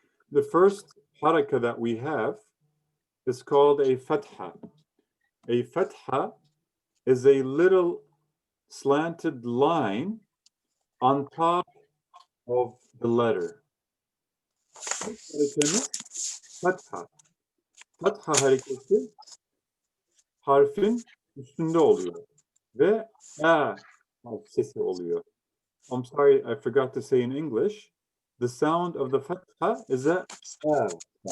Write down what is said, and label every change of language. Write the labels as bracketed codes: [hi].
[en] The first haraka that we have is called a fatha. A fatha is a little slanted line on top of the letter. Fatha. [tr] Fatha hareketi harfin üstünde oluyor ve a sesi oluyor. [en] I'm sorry, I forgot to say in English, the sound of the fatha is a sound.